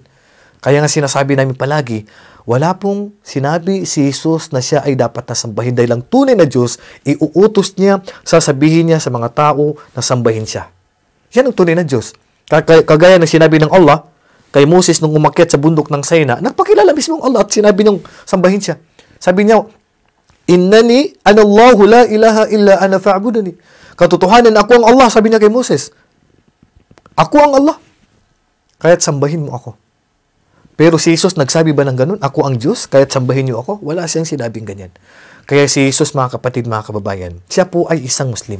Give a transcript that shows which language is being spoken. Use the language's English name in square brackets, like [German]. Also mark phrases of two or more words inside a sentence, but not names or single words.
[Filipino] Kaya nga sinasabi namin palagi, wala pong sinabi si Jesus na siya ay dapat nasambahin dahil ang tunay na Diyos, iuutos niya, sasabihin niya sa mga tao na sambahin siya. Yan ang tunay na Diyos. Kagaya ng sinabi ng Allah kay Moses nung umakyat sa bundok ng Sinai, nagpakilala mismo ang Allah at sinabi niyang sambahin siya. Sabi niya, [Arabic] إنني أنا الله لا إله إلا أنا فاعبدني. [Filipino] Katotohanan, ako ang Allah, sabi niya kay Moses. Ako ang Allah. Kaya't sambahin mo ako. Pero si Jesus nagsabi ba ng ganun? Ako ang Diyos, kaya't sambahin niyo ako? Wala siyang sinabing ganyan. Kaya si Jesus, mga kapatid, mga kababayan, siya po ay isang Muslim.